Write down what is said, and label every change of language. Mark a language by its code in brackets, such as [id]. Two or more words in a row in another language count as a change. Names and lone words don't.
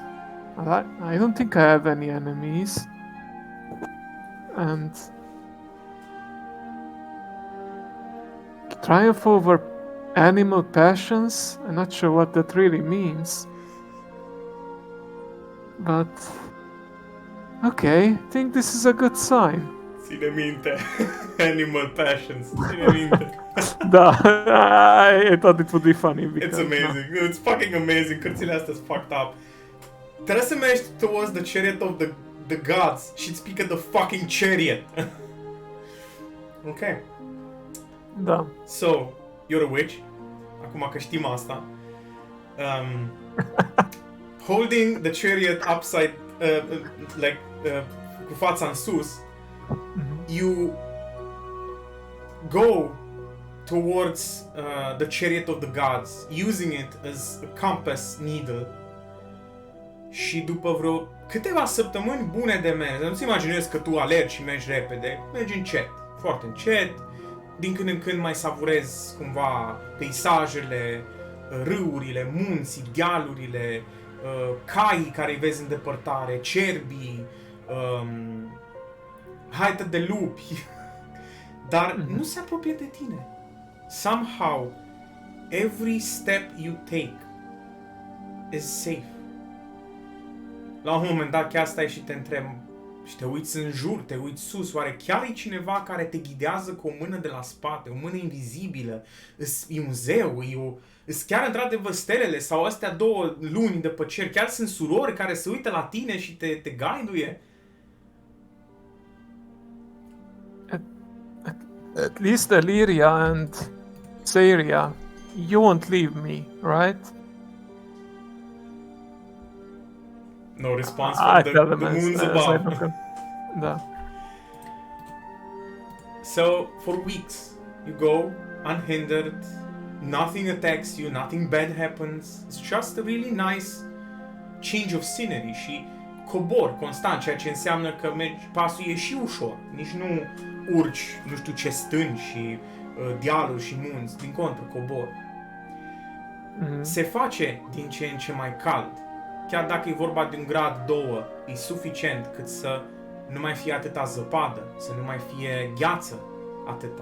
[en] I don't think I have any enemies. And triumph over animal passions. I'm not sure what that really means. But okay, I think this is a good sign. [ro] Ține minte. [en] Animal passions. [ro] Ține minte. Da, [en] I thought it would be funny because... It's amazing. No. It's fucking amazing. [ro] Cărțile astea sunt [en] fucked up. [ro] Trebuie să mergi [en] towards the chariot of the gods [ro] și îți pică [en] the fucking chariot. Ok. [ro] Da. [en] So, you're a witch. [ro] Acum că știm asta. [en] Holding the chariot upside, [ro] cu fața în sus, [en] you go towards the chariot of the gods, using it as a compass needle. [ro] Și după vreo câteva săptămâni bune de mers, nu-ți imaginezi că tu alergi și mergi repede, mergi încet, foarte încet, din când în când mai savurezi cumva peisajele, râurile, munții, dealurile, caii care îi vezi în depărtare, cerbii, haite de lupi, dar nu se apropie de tine. [en] Somehow, every step you take is safe. [ro] La un moment dat chiar stai și te întrebi, și te uiți în jur, te uiți sus, oare chiar e cineva care te ghidează cu o mână de la spate, o mână invizibilă? E un zeu, îs chiar într-adevăr stelele sau astea două luni de pe cer, chiar sunt surori care se uită la tine și te guide-uie? [en] At least Illyria and Seria, you won't leave me, right? No response I from tell the them moons as I above. look up. Da. So, for weeks, you go unhindered, nothing attacks you, nothing bad happens. It's just a really nice change of scenery [ro] și cobor constant, ceea ce înseamnă că mergi, pasul e și ușor. Nici nu urci, nu știu ce stânci și dealuri și munți, din contră, cobor. Se face din ce în ce mai cald. Chiar dacă e vorba de un grad 2, e suficient cât să nu mai fie atâta zăpadă, să nu mai fie gheață atâta.